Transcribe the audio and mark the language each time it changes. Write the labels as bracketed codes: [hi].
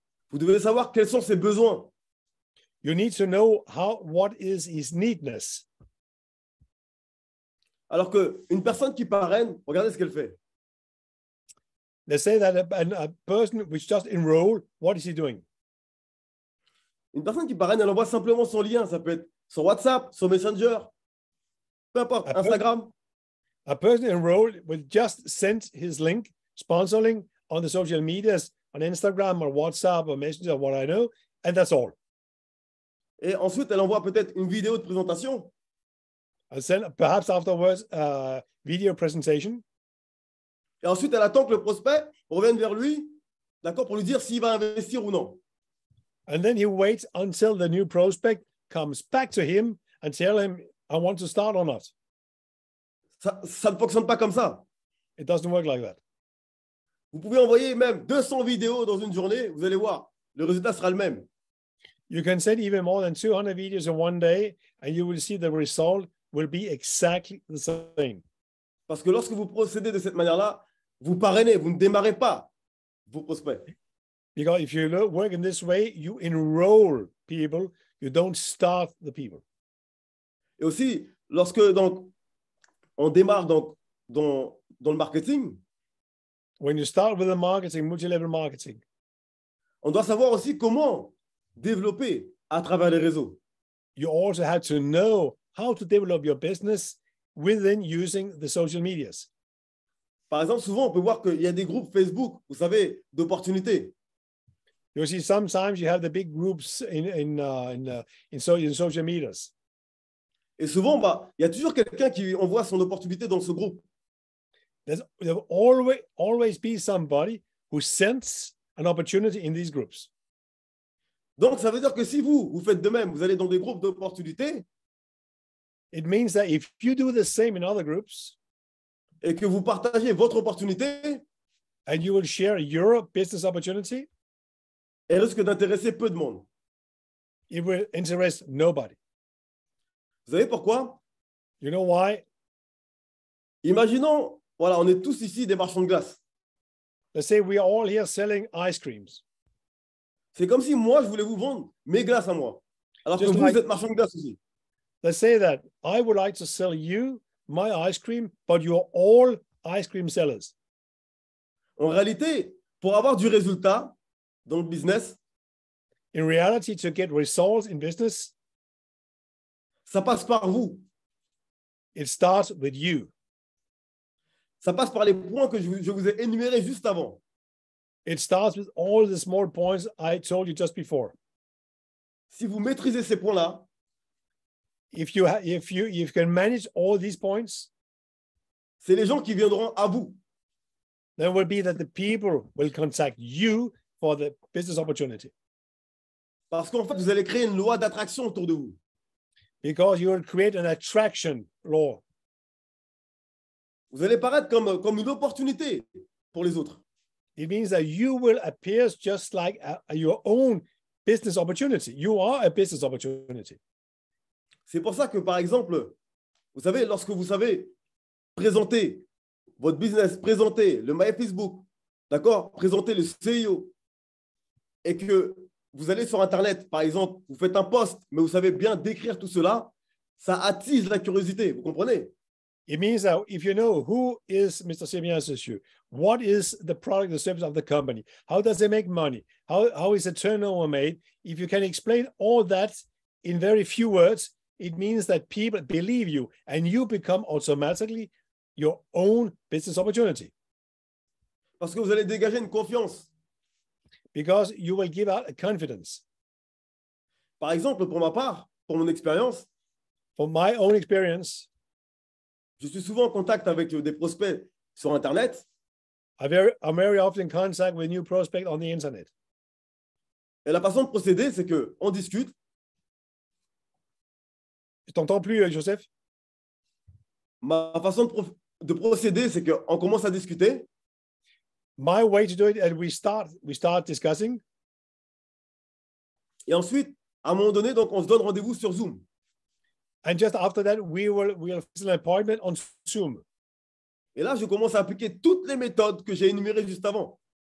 [fr] Vous devez savoir quels sont ses besoins. [en] You need to know what is his needness. [fr] Alors qu'une personne qui parraine, regardez ce qu'elle fait. [en] Let's say that a person which just enroll, what is he doing? [fr] Une personne qui parraine, elle envoie simplement son lien. Ça peut être sur WhatsApp, sur Messenger, peu importe, Instagram. [en] A person enrolled will just send his link, sponsor link on the social medias, on Instagram or WhatsApp or Messenger, or what I know, and that's all. [fr] Et ensuite, elle envoie peut-être une vidéo de présentation. [en] And then perhaps afterwards, video presentation. [fr] Et ensuite, elle attend que le prospect revienne vers lui, d'accord, pour lui dire s'il va investir ou non. [en] And then he waits until the new prospect comes back to him and tell him, I want to start or not. [fr] Ça ne fonctionne pas comme ça. [en] It doesn't work like that. [fr] Vous pouvez envoyer même 200 vidéos dans une journée, vous allez voir, le résultat sera le même. [en] You can send even more than 200 videos in one day, and you will see the result will be exactly the same. [fr] Parce que lorsque vous procédez de cette manière-là, vous parrainez, vous ne démarrez pas vos prospects. [en] Because if you work in this way, you enroll people, you don't start the people. [fr] Et aussi, lorsque donc, on démarre donc, dans le marketing, [en] when you start with the marketing, multi-level marketing, [fr] on doit savoir aussi comment développer à travers les réseaux. [en] You also have to know how to develop your business within using the social medias. [fr] Par exemple, souvent, on peut voir qu'il y a des groupes Facebook, vous savez, d'opportunités. [en] You see, sometimes you have the big groups in social medias. [fr] Et souvent, il y a toujours quelqu'un qui envoie son opportunité dans ce groupe. [en] There will always be somebody who sends an opportunity in these groups. [fr] Donc, ça veut dire que si vous faites de même, vous allez dans des groupes d'opportunités. [en] It means that if you do the same in other groups, [fr] et que vous partagez votre opportunité, [en] and you will share your business opportunity, [fr] elle risque d'intéresser peu de monde. [en] It will interest nobody. [fr] Vous savez pourquoi? [en] You know why? [fr] Imaginons, voilà, on est tous ici des marchands de glace. [en] Let's say we are all here selling ice creams. [fr] C'est comme si moi, je voulais vous vendre mes glaces à moi. Alors que vous êtes marchand de glace aussi. [en] Let's say that I would like to sell you my ice cream, but you're all ice cream sellers. [fr] En réalité, pour avoir du résultat dans le business, [en] in reality, to get results in business, [fr] ça passe par vous. [en] It starts with you. [fr] Ça passe par les points que je vous ai énumérés juste avant. [en] It starts with all the small points I told you just before. [fr] Si vous maîtrisez ces points-là, [en] if you can manage all these points, [fr] c'est les gens qui viendront à vous. [en] Then will be that the people will contact you for the business opportunity. [fr] Parce qu'en fait, vous allez créer une loi d'attraction autour de vous. [en] Because you will create an attraction law. [fr] Vous allez paraître comme une opportunité pour les autres. [en] It means that you will appear just like your own business opportunity. You are a business opportunity. [fr] C'est pour ça que, par exemple, vous savez, lorsque vous savez présenter votre business, présenter le My Facebook, d'accord, présenter le CEO, et que vous allez sur Internet, par exemple, vous faites un post, mais vous savez bien décrire tout cela, ça attise la curiosité, vous comprenez? [en] It means that if you know who is Mr. Simeon Sessu, what is the product or service of the company, how does it make money, how is the turnover made, if you can explain all that in very few words, it means that people believe you and you become automatically your own business opportunity. [fr] Parce que vous allez dégager une confiance. [en] Because you will give out a confidence. [fr] Par exemple, pour ma part, pour mon expérience, [en] from my own experience, [fr] je suis souvent en contact avec des prospects sur Internet. [en] I'm very often in contact with new prospects on the internet. [fr] Et la façon de procéder, c'est qu'on discute. Je t'entends plus, Joseph. Ma façon de procéder, c'est qu'on commence à discuter. [en] My way to do it, and we start discussing. [fr] Et ensuite, à un moment donné, donc, on se donne rendez-vous sur Zoom. [en] And just after that, we'll fix an appointment on Zoom. [fr] Et là, je commence à appliquer toutes les méthodes que j'ai énumérées juste avant.